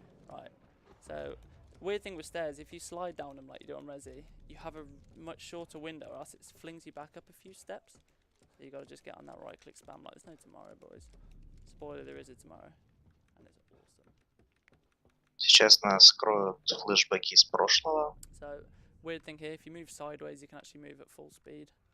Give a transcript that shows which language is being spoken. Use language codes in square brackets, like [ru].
[en] Right. So, weird thing with stairs, if you slide down them like you do on Resi, you have a much shorter window, or else it flings you back up a few steps. So you gotta just get on that right click spam like there's no tomorrow, boys. Spoiler, there is a tomorrow. And it's awesome. [ru] Сейчас нас скроют флешбеки из прошлого. [en] So, weird thing here, if you move sideways, you can actually move at full speed.